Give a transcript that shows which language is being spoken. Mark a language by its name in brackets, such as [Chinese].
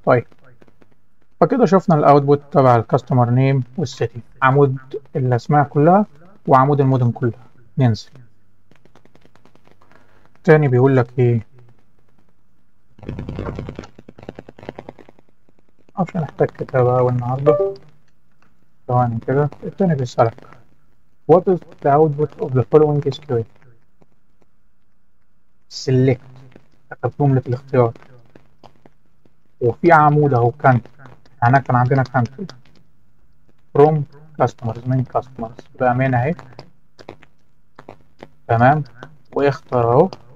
[Arabic] طيب، فكده شفنا الاوتبوت تبع الكاستمر نيم والسيتي، عمود الاسماء كلها وعمود المدن كلها. ننزل تاني، بيقول لك ايه؟ عشان نحتاج كتابة أوي النهاردة. ثواني كده. التاني بيسألك [English] what is the output of the following SQL select. [Arabic] كتب جملة الاختيار، وفي عمود اهو كانت. يعني كان عندنا كانت from customers من customers بأمانة اهي. تمام. واختار اهو.